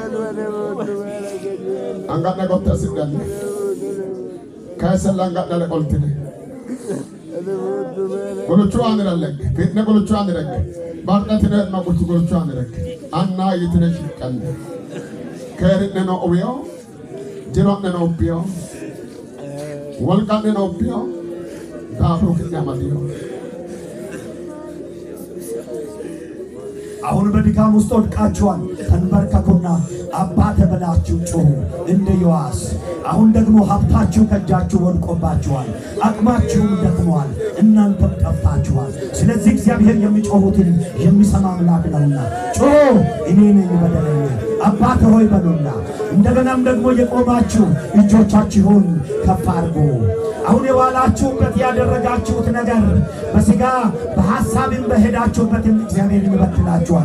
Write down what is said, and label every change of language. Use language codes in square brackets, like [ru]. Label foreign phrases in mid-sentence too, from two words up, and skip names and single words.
[sid] angane gotta sidane kaisallanga dale oltine goluchu aniralek fitne goluchu anirek bardatine ma goluchu anirek anna yitine shikkan keritne no obio jirotne no obio walkanne no obio daafro kinamadio [am] አሁን በድካም ውስጥ ወድቃችኋል። ተንበርከኩና አባቴ ብላችሁ ጮኹ እንደ ዮአስ። አሁን ደግሞ ሀብታችሁ ከእጃችሁ ወድቆባችኋል፣ አቅማችሁም ደክሟል፣ እናንተም ጠፍታችኋል። ስለዚህ እግዚአብሔር የሚጮሁትን የሚሰማ አምላክ ነውና ጮኹ፣ እኔ ነኝ በደለኛ አባቴ ሆይ በሉና እንደገናም ደግሞ የቆማችሁ እጆቻችሁን ከፍ አድርጉ። አሁን የዋላችሁበት ያደረጋችሁት ነገር በሥጋ በሐሳብም በሄዳችሁበትም እግዚአብሔር ይበትናችኋል።